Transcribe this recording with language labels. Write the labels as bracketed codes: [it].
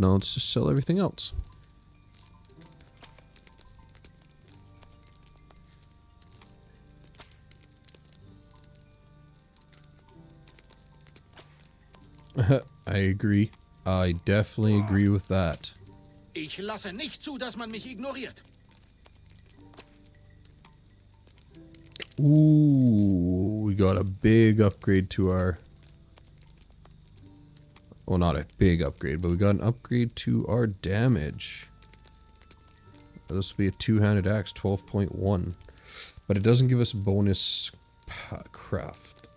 [en] Now let's just sell everything else. I agree. I definitely agree with that. [de] Ich lasse nicht zu, dass man mich ignoriert. [en] Ooh, we got a big upgrade to our... Well, not a big upgrade, but we got an upgrade to our damage. This will be a two-handed axe, 12.1. But it doesn't give us bonus craft.